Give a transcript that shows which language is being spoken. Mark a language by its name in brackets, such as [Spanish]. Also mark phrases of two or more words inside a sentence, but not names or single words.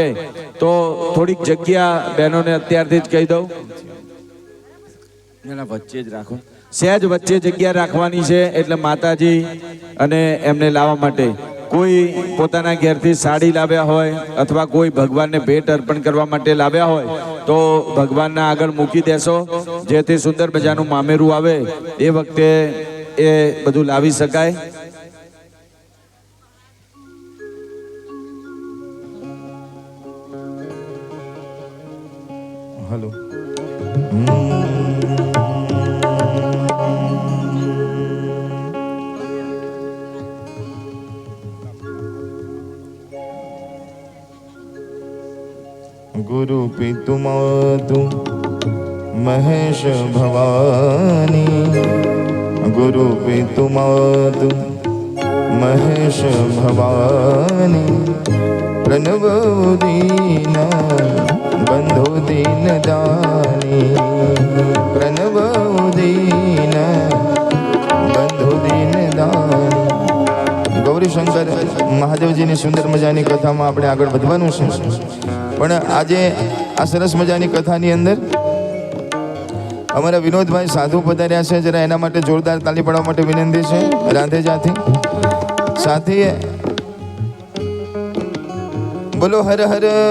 [Gujarati] તો થોડીક જગ્યા બહેનોને અત્યારથી જ કહી દઉં, એના વચ્ચે જ રાખો, સહેજ વચ્ચે જગ્યા રાખવાની છે, એટલે માતાજી અને એમને લાવવા માટે કોઈ પોતાના ઘેરથી સાડી લાવ્યા હોય અથવા કોઈ ભગવાનને ભેટ અર્પણ કરવા માટે લાવ્યા હોય તો ભગવાનના આગળ મૂકી દેશો, જેથી સુંદર મજાનું મામેરું આવે એ વખતે એ બધું લાવી શકાય. હલો. [Awadhi] गुरु पितु मातु महेश भवानी, गुरु पितु मातु महेश भवानी, प्रणव दीन बंधु दीन दानी, प्रणव दीन बंधु दीन दानी. [Gujarati] ગૌરી શંકર મહાદેવજીની સુંદર મજાની કથામાં આપણે આગળ વધવાનું છે. પણ આજે આ સરસ મજાની કથાની અંદર અમારા વિનોદભાઈ સાધુ પધાર્યા છે, જરા એના માટે જોરદાર તાલી પાડવા માટે વિનંતી છે રાંધેજાથી. સાથે બોલો હર હર.